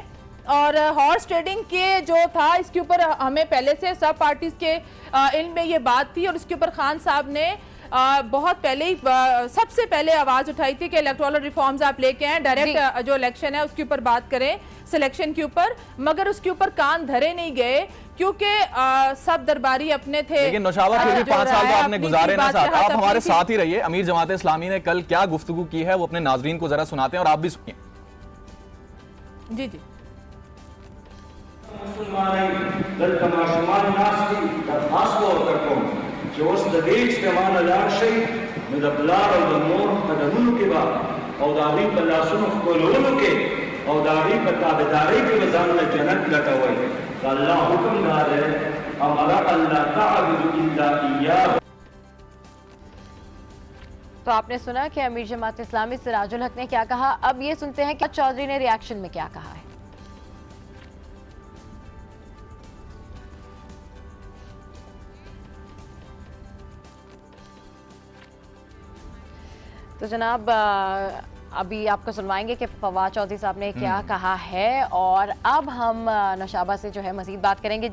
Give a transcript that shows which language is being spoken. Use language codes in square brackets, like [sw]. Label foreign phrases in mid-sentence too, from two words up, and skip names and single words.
[ur] اور [en] horse trading [ur] کے جو تھا اس کے اوپر ہمیں پہلے سے سب پارٹیز کے علم میں یہ بات تھی اور اس کے اوپر خان صاحب نے بہت پہلے ہی سب سے پہلے آواز اٹھائی تھی کہ [en] electoral reforms [ur] آپ لے کے آئے، ڈائریکٹ جو الیکشن ہے اس کے اوپر بات کریں، سلیکشن کے اوپر، مگر اس کے اوپر کان دھرے نہیں گئے کیونکہ سب درباری اپنے تھے. لیکن نوشابہ پھر بھی 5 سال تو آپ نے گزارے نا ساتھ، آپ ہمارے ساتھ ہی رہیے. امیر جماعت اسلامی نے کل کیا گفتگو کی ہے وہ اپنے ناظرین کو ذرا سناتے ہیں اور آپ بھی سنیے. جی جی. [ps] چې اوس د دې اجتماع نه لاړ شئ نو د پلار او د مور قدمونو کې به او د هغوی په لاسونو ښکلولو کې او د هغوی په تابعدارۍ کې به ځانونه جنت لټوئ. د الله حکم دا دی [ar] امر الله تعبد الا اياه. [ur] تو آپ نے سنا کہ امیر جماعت اسلامی سراج الحق نے کیا کہا. اب یہ سنتے ہیں کہ چوہدری نے ری ایکشن میں کیا کہا ہے۔ تو جناب ابھی آپ کو سنوائیں گے کہ فواد چوہدری صاحب نے کیا کہا ہے اور اب ہم نوشابہ سے جو ہے مزید بات کریں گے.